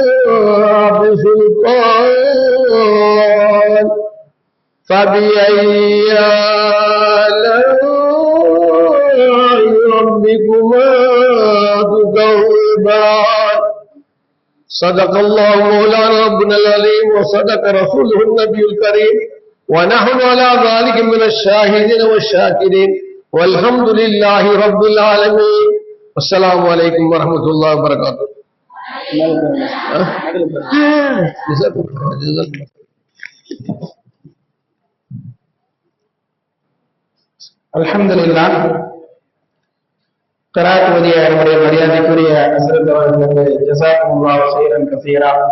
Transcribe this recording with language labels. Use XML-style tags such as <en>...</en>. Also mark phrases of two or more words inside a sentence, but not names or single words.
<ar>بسلطان فبأي آلاء ربكما تكذبان صدق الله مولانا ربنا العظيم وصدق رسوله النبي الكريم ونحن على ذلك من الشاهدين والشاكرين والحمد لله رب العالمين والسلام عليكم ورحمة الله وبركاته. الحمد لله.</ar> <ta>கிராத் ஓதிய நம்முடைய மரியாதைக்குரிய ஹஸ்ரத் அவர்களுக்கு</ta> <ar>جزاكم الله خيرا كثيرا.</ar>